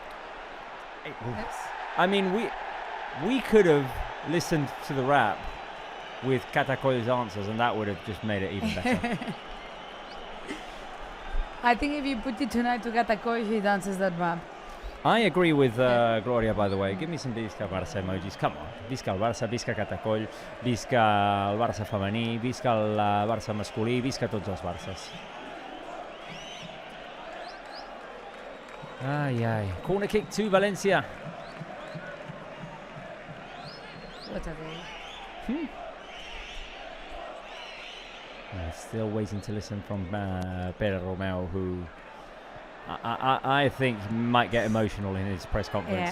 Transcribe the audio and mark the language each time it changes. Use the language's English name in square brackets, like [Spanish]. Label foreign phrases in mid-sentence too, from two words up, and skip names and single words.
[English] I mean, we could have listened to the rap with Katakoy's answers, and that would have just made it even better. I think if you put it tonight to Katakoy, she dances that rap. I agree with Gloria, by the way. Give me some [Catalan] Visca Barça [English] emojis. Come on. [Catalan] Visca el Barça, Visca Katakoy, Visca el Barça femení, Visca el Barça masculí, Visca tots els Barças. Ai. [English] Corner kick to Valencia. What a day. Still waiting to listen from Pere Romeu, who I think might get emotional in his press conference.